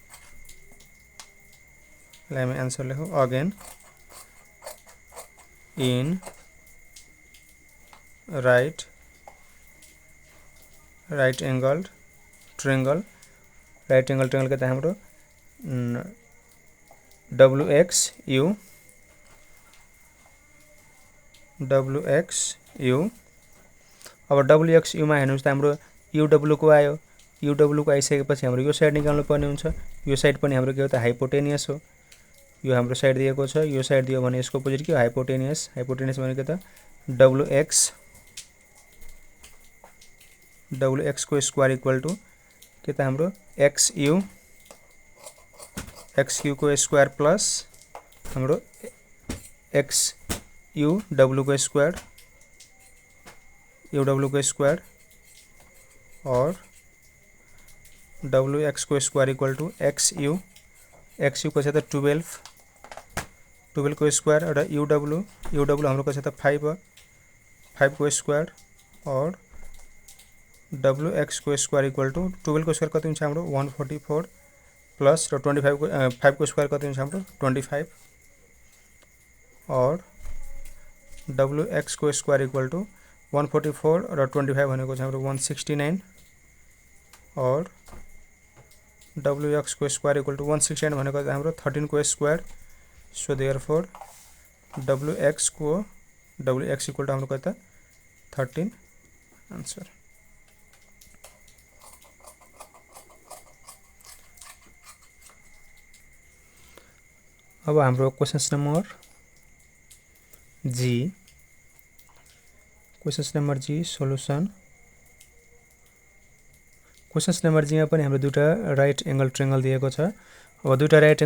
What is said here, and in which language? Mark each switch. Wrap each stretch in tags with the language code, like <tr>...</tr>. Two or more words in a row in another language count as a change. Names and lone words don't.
<ne>हामी आन्सर लेखौं</ne> <en>again in right angle triangle</en> <ne>के त हाम्रो WXU अब WXU मा हेर्नुस् त हाम्रो UW को आयो UW को आइसकेपछि हाम्रो यो साइड निकाल्नु पर्ने हुन्छ यो साइड पनि हाम्रो के हो त हाइपोटेनियस हो यो हाम्रो साइड दिएको छ यो साइड दियो भने यसको अपोजिट के हाइपोटेनियस भनेको त WX को</ne> <en>square equal to</en> <ne>के त हाम्रो XU को</ne> <en>square plus</en> <ne>हाम्रो XUW को स्क्वायर UW को स्क्वायर और WX को</ne> <en>square equal to</en> <ne>XU को छ त 12 को स्क्वायर और UW हाम्रो को छ त 5 को स्क्वायर और WX को</ne> <en>square equal to</en> <ne>12 को स्क्वायर कति हुन्छ हाम्रो 144 प्लस र 25 को 5 को स्क्वायर कति हुन्छ हाम्रो 25 और WX को</ne> <en>square equal to</en> <ne>144 र 25 भनेको छ हाम्रो 169 और WX को</ne> <en>square equal to</en> <ne>169 भनेको हाम्रो 13 को स्क्वायर</ne> <en>so therefore WX equal to</en> <ne>हाम्रो कति त 13 आन्सर अब हाम्रो</ne> <en>questions number G solution questions number G</en> <ne>मा पनि हाम्रो दुईटा</ne> <en>right angle triangle</en> <ne>दिएको छ अब दुईटा राइट</ne>